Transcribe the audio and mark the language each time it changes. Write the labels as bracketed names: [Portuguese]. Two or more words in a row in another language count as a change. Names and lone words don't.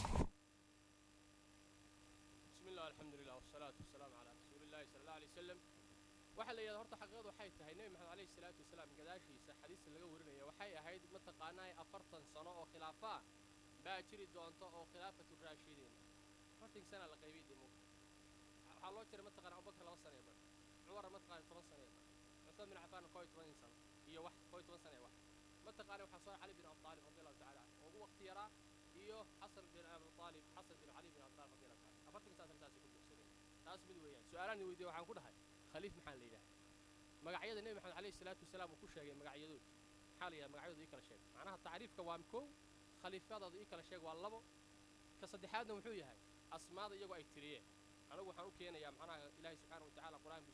[Arabic] بسم الله الحمد لله والصلاة والسلام على رسول الله صلى الله عليه وسلم [Somali] waxaa la yidhahda horta xaqiiqadu waxay tahay nebi maxamed [Arabic] عليه الصلاة والسلام [Somali] gadaashiisa xadiista laga warinaya waxay ahayd mataqaanaa 40 sano oo khilaafa ah baa jiri doonta oo [Arabic] خلافة راشدين [Somali] 40 sana la qaybiyay dimo waxaa loo jiray mataqaanaa abubakar 2 sano bar cumar mataqaanaa 10 sano bar cusmaan bin cafaan 11 sano iyo wax 11 sano wax mataqaanaa waxaa soo cali bin abi talib [Arabic] رضي الله تعالى [Somali] oo ugu waqti yaraa iyo xasan bin abi talib xasan bin cali bin abi talib [Arabic] رضي الله تعالى [Somali] 40 sano taas ku dhigsadeen taas mid weeyaan su'aalaan weydiiyay waxaan ku dhahay khaliif maxaa la yiraahdaa magacyada nebi maxamed [Arabic] عليه الصلاة والسلام [Somali] uu ku sheegay magacyadood maxaa la yiraahdaa magacyadooda kala sheeg macnaha taariifka waa koow khaliifadooda kala sheeg waa labo ka saddexaadna wuxuu yahay asmaada iyagu ay tiriyeen anigu waxaan u keenayaa macnaha ilaahay [Arabic] سبحانه وتعالى [Somali] qur-aan buu